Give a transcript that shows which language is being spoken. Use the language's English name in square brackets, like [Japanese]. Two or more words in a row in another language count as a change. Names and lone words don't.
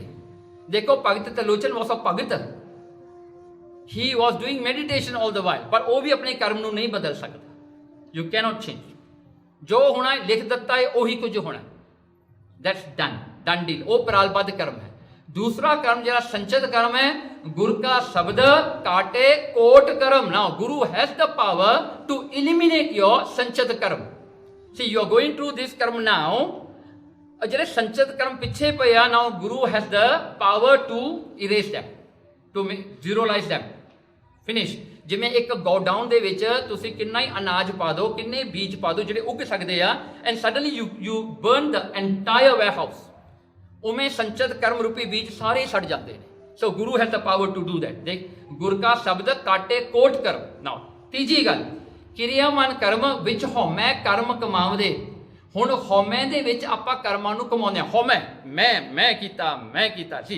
[Punjabi] ਦੇਖੋ ਭਗਤ ਤਰਲੋਚਨ [English] was a Bhagat, he was doing meditation all the while, [Punjabi] ਪਰ ਉਹ ਵੀ ਆਪਣੇ ਕਰਮ ਨੂੰ ਨਹੀਂ ਬਦਲ ਸਕਦਾ। [English] You cannot change. [Punjabi] ਜੋ ਹੋਣਾ ਲਿਖ ਦਿੱਤਾ ਹੈ ਉਹੀ ਕੁਝ ਹੋਣਾ, [English] that's done deal. [Punjabi] ਉਹ ਪ੍ਰਾਲਬੱਧ ਕਰਮ ਹੈ। ਦੂਸਰਾ ਕਰਮ ਜਰਾ ਸੰਚਿਤ ਕਰਮ ਹੈ, ਗੁਰੂ ਕਾ ਸ਼ਬਦ ਕਾਟੇ ਕੋਟ ਕਰਮ। [English] नाउ गुरु has the power to eliminate your [Punjabi] ਸੰਚਿਤ ਕਰਮ। [English] See, you are going through this कर्म now, [Punjabi] ਜਿਹੜੇ ਸੰਚਿਤ ਕਰਮ ਪਿੱਛੇ ਪਏ ਆ, [English] now guru has the power to erase them, to zeroize them, finish। [Punjabi] ਜਿਵੇਂ ਇੱਕ ਗੋਡਾਊਨ ਦੇ ਵਿੱਚ ਤੁਸੀਂ ਕਿੰਨਾ ਹੀ ਅਨਾਜ ਪਾ ਦਿਓ, ਕਿੰਨੇ ਬੀਜ ਪਾ ਦਿਓ ਜਿਹੜੇ ਉੱਗ ਸਕਦੇ ਆ, [English] and suddenly you burn the entire warehouse। [Punjabi] ਉਵੇਂ ਸੰਚਿਤ ਕਰਮ ਰੂਪੀ ਬੀਜ ਸਾਰੇ ਸੜ ਜਾਂਦੇ ਨੇ। [English] So guru has the power to do that. [Punjabi] ਦੇਖ, ਗੁਰ ਕਾ ਸ਼ਬਦ ਕਾਟੇ ਕੋਟ ਕਰਮ। ਨਾਓ ਤੀਜੀ ਗੱਲ, ਕਿਰਿਆਮਾਨ ਕਰਮ ਵਿੱਚ ਹਉਮੈ ਕਰਮ ਕਮਾਵਦੇ। ਹੁਣ ਹਉਮੈ ਦੇ ਵਿੱਚ ਆਪਾਂ ਕਰਮਾਂ ਨੂੰ ਕਮਾਉਂਦੇ ਹਾਂ। ਹਉਮੈ, ਮੈਂ ਕੀਤਾ ਸੀ।